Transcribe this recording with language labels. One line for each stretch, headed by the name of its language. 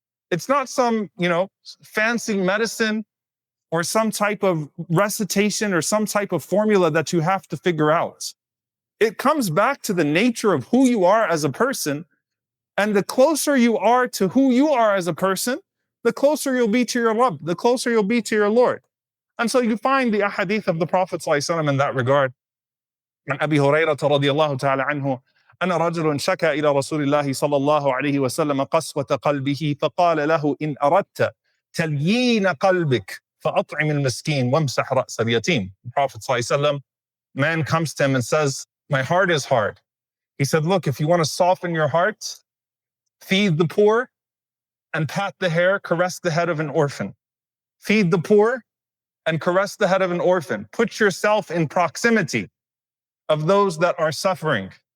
English: It's not some, fancy medicine or some type of recitation or some type of formula that you have to figure out. It comes back to the nature of who you are as a person. And the closer you are to who you are as a person, the closer you'll be to your Rabb, the closer you'll be to your Lord. And so you find the ahadith of the Prophet ﷺ in that regard.
Arabic: عن أبي هريرة رضي الله تعالى عنه أن رجل شكى إلى رسول الله صلى الله عليه وسلم قسوة قلبه فقال له إن أردت تليين قلبك فأطعم المسكين وامسح رأس اليتيم.
English: The Prophet ﷺ, man comes to him and says, my heart is hard. He said, look, if you want to soften your heart, feed the poor and pat the hair, caress the head of an orphan. Feed the poor and caress the head of an orphan. Put yourself in proximity of those that are suffering.